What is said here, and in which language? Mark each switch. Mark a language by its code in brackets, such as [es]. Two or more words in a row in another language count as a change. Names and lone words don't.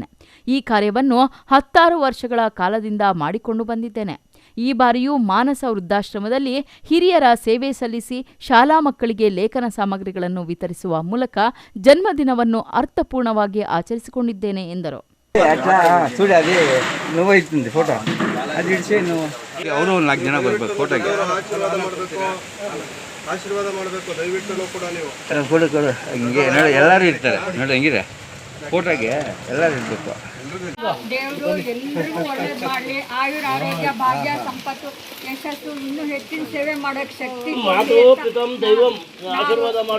[kn] ಈ ಕಾರ್ಯವನ್ನು 16 ವರ್ಷಗಳ ಕಾಲದಿಂದ ಮಾಡಿಕೊಂಡು ಬಂದಿದ್ದೇನೆ. ಈ ಬಾರಿಯೂ ಮಾನಸ ವೃದ್ಧಾಶ್ರಮದಲ್ಲಿ ಹಿರಿಯರ ಸೇವೆ ಸಲ್ಲಿಸಿ ಶಾಲಾ ಮಕ್ಕಳಿಗೆ ಲೇಖನ ಸಾಮಗ್ರಿಗಳನ್ನು ವಿತರಿಸುವ ಮೂಲಕ ಜನ್ಮದಿನವನ್ನು ಅರ್ಥಪೂರ್ಣವಾಗಿ ಆಚರಿಸಿಕೊಂಡಿದ್ದೇನೆ ಎಂದರು. [te] చూడు అది నువ్వు అవుతుంది ఫోటో అది ఇడిచి నువ్వు [kn] ಅವರು 4 ಜನ ಬರಬೇಕು ಫೋಟೋಗೆ ಆಶೀರ್ವಾದ ಮಾಡಬೇಕು ದಯವಿಟ್ಟು ಕೂಡ ನೀವು ಕೊಡು ಕೊಡು ಹಿಂಗೆ ನೋಡಿ ಎಲ್ಲರೂ ಇರ್ತಾರೆ ನೋಡಿ ಹೆಂಗಿದೆ ಫೋಟೋಗೆ ಎಲ್ಲರೂ ಇರಬೇಕು. ದೇವರು ಎಲ್ಲರಿಗೂ ಒಳ್ಳೇದು ಮಾಡಲಿ. ಆಯುರ ಆರೋಗ್ಯ ಭಾಗ್ಯ ಸಂಪತ್ತು ಯಶಸ್ಸು ಇನ್ನೂ ಹೆಚ್ಚಿನ ಸೇವೆ ಮಾಡೋಕ್ಕೆ ಶಕ್ತಿ ಆಶೀರ್ವಾದ ಮಾಡು.